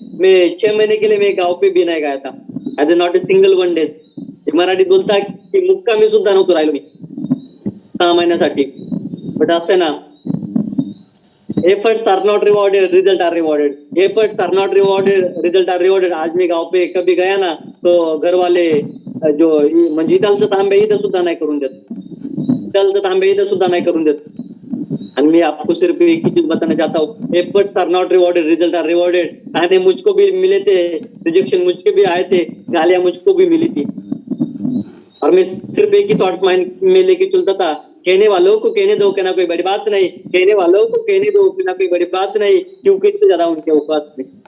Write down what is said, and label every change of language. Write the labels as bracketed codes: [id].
[hi] मैं 6 महीने के लिए मैं गाव पे भी नाही गया था, [en] As a not a single one day. [mr] मराठीत बोलता की मुक्कामी सुद्धा नव्हतो राहिलो मी 6 महिन्यासाठी। [en] but [mr] असं ना, [en] Efforts are not rewarded, result are rewarded. Efforts are not rewarded, result are rewarded. [hi] आज मैं गाँव पे कभी गया ना तो घर वाले [mr] म्हणजे इथलचं तांबे इथं सुद्धा नाही करून देत, इथलचं तांबे इथं सुद्धा नहीं करून देत. [hi] And मैं आपको सिर्फ एक ही चीज बताना चाहता हूँ, [en] Efforts are not rewarded, result are rewarded. [hi] ताने मुझको भी मिले थे, रिजेक्शन मुझको भी आए थे, गालियां मुझको भी मिली थी, और मैं सिर्फ एक ही थॉट माइंड में लेके चलता था, कहने वालों को कहने दो, कहना कोई बड़ी बात नहीं, कहने वालों को कहने दो, कहना कोई बड़ी बात नहीं, क्योंकि इससे ज्यादा उनके औकात नहीं.